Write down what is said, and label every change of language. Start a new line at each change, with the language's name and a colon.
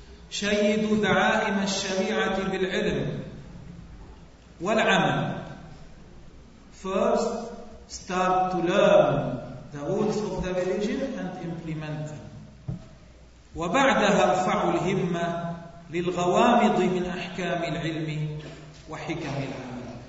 Arabic: شيدوا دعائم الشريعة بالعلم والعمل.
English: First, start to learn the rules of the religion and implement them.
Arabic: وبعدها ارفعوا الهمة للغوامض من أحكام العلم وحكم العمل.